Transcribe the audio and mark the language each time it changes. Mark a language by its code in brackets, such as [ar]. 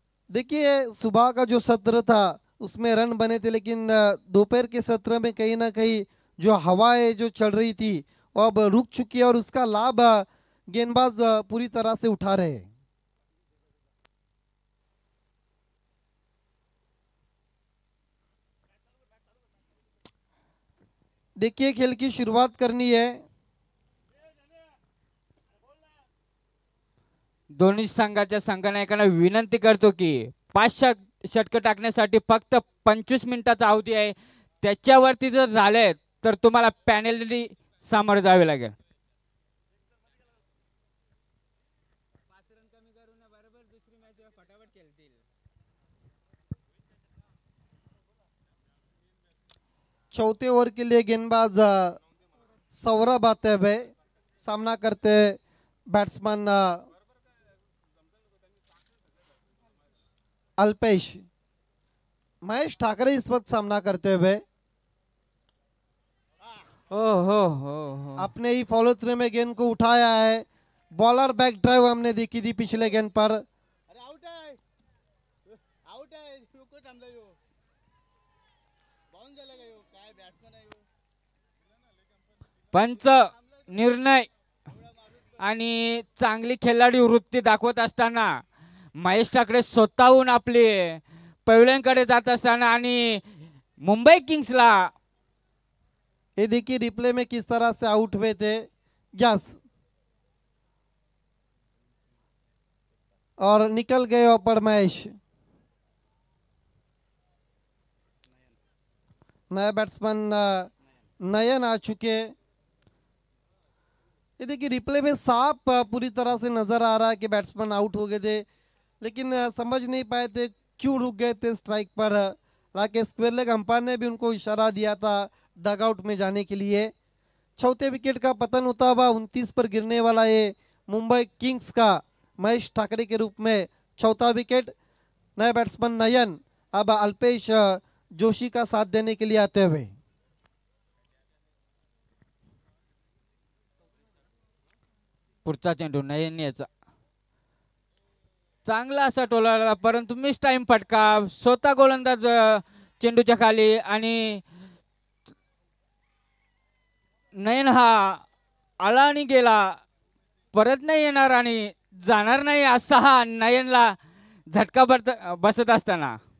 [hi] देखिए सुबह का जो सत्र था उसमें रन बने थे, लेकिन दोपहर के सत्र में कहीं ना कहीं जो हवाएं जो चल रही थी वो अब रुक चुकी है और उसका लाभ गेंदबाज पूरी तरह से उठा रहे हैं। देखिए खेल की शुरुआत करनी है। [mr] दोन्ही संघाच्या संघनायकांना विनंती करतो की 5 षटक टाकण्यासाठी फक्त 25 मिनिटाचा अवधी आहे, त्याच्यावरती जर झाले तर तुम्हाला पॅनल्टी सामोरे जावे लागेल। [hi] चौथे ओवर के लिए गेंदबाज सौरभ आते हुए सामना करते बैट्समैन अल्पेश। महेश ठाकरे इस वक्त सामना करते हुए। ओ हो। अपने ही फॉलो थ्रू में गेंद को उठाया है। बॉलर बैक ड्राइव हमने देखी थी पिछले गेंद पर। [mr] आउट आहे आउट आहे नको थांबला यो बाउंस झाला का यो काय बॅट्समन आहे यो पंच निर्णय आणि चांगली खेळाडू वृत्ती दाखवत असताना महेश ठाकरे स्वतःहून आपले पैलवानकडे जात असताना आणि मुंबई किंग्सला [hi] ये देखिए रिप्ले में किस तरह से आउट हुए थे। यस, और निकल गए ओपर महेश। नया बैट्समैन नयन आ चुके। ये देखिए रिप्ले में साफ पूरी तरह से नजर आ रहा है कि बैट्समैन आउट हो गए थे, लेकिन समझ नहीं पाए थे क्यों रुक गए थे स्ट्राइक पर। हालांकि स्क्वायर लेग अंपायर ने भी उनको इशारा दिया था डगआउट में जाने के लिए। चौथे विकेट का पतन होता हुआ 29 पर गिरने वाला ये मुंबई किंग्स का महेश ठाकरे के रूप में चौथा विकेट। नए बैट्समैन नयन अब अल्पेश जोशी का साथ देने के लिए आते हुए। [mr] पुढचा चेंडू नयन याचा चांगला असा टोलाला, परंतु मिस टाइम फटका स्वतः गोलंदाज चेंडूच्या खाली आणि नयन हा आला आणि गेला, परत नाही येणार आणि जाणार नाही असा हा नयनला झटका बसत असताना